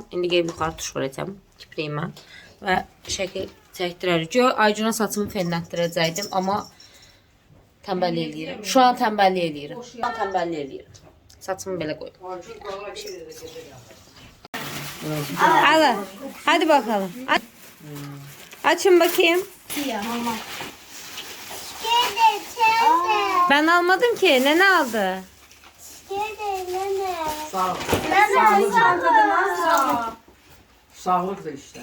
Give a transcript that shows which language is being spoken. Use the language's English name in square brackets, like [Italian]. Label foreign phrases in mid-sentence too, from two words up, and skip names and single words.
[Azerbaijani] İndi gəlib yuxarı tuş vuracağam kipriyimə. Və şəkil çəkdirərik. Aycuna saçımı fenlətdirəcəkdim, amma tənbəllik eləyirəm. [Turkish] Şu an [Azerbaijani] tənbəllik eləyirəm. Saçımı belə qoyum. Ala, [Turkish] hadi bakalım. Açın bakayım. Ben almadım ki. Ne aldı? Sağ ol. Sağlık da işte.